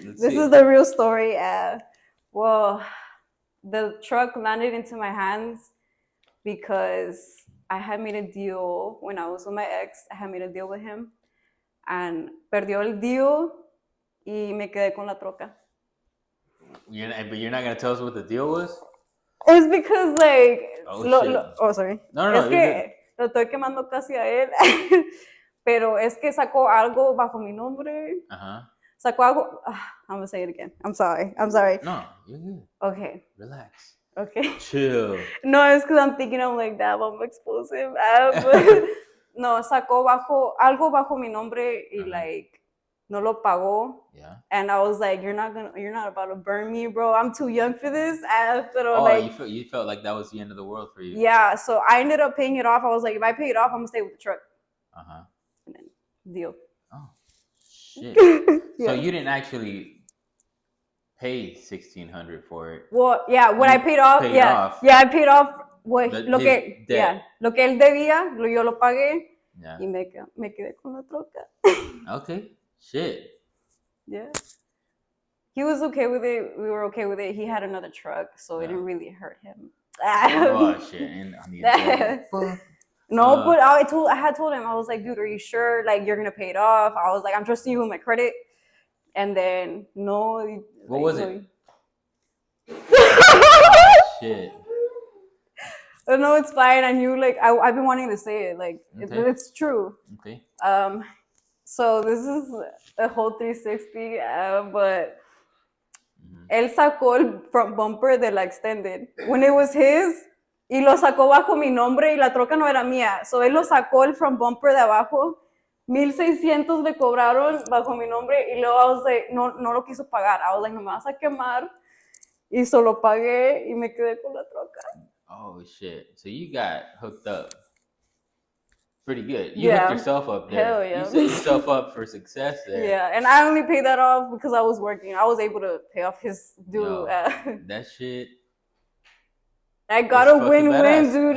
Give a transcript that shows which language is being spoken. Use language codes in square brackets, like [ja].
[en] this is the real story. Well, the truck landed into my hands because I had made a deal when I was with my ex. I had made a deal with him, and [es] perdió el deal y me quedé con la troca. [en] But you're not gonna tell us what the deal was? It's because like sorry. No, [es] Es [en] you're good. [es] que lo estoy quemando casi a él. Pero es que sacó algo bajo mi nombre. Sacó algo. [en] I'm gonna say it again. I'm sorry. No, you're good. Okay. Relax. Okay. Chill. No, it's because I'm thinking I'm like, damn, I'm explosive. [es] No, sacó algo bajo mi nombre y like no lo pagó. [en] Yeah. And I was like, you're not about to burn me, bro. I'm too young for this. Pero you felt like that was the end of the world for you. Yeah, so I ended up paying it off. I was like, if I pay it off, I'm gonna stay with the truck. And then deal. Oh shit. Yeah. So you didn't actually pay $1,600 for it. Well, yeah, when I paid off, I paid off [es] lo que él debía, yo lo pagué. [en] Yeah. [es] Y me quedé con la troca. [en] Okay. Shit. Yeah. He was okay with it. We were okay with it. He had another truck, so it didn't really hurt him. Oh shit! And on the no, but I had told him, I was like, dude, are you sure? Like, you're gonna pay it off? I was like, I'm trusting you with my credit. And then no. What was it? Oh, shit. No, it's fine. I knew, like, I've been wanting to say it. Like, it's true. Okay. So this is a whole 360, but [es] él sacó el front bumper de la extended [en] when it was his [es] y lo sacó bajo mi nombre y la troca no era mía. So él lo sacó el front bumper de abajo, 1,600 le cobraron bajo mi nombre y luego [en] I was like, [es] no lo quiso pagar. [en] I was like, [es] no me vas a quemar. Y solo pagué y me quedé con la troca. [en] Oh shit! So you got hooked up pretty good. You hooked yourself up there. Hell yeah. You set yourself up for success there. Yeah, and I only paid that off because I was working. I was able to pay off his due. That shit. I got a win-win, dude.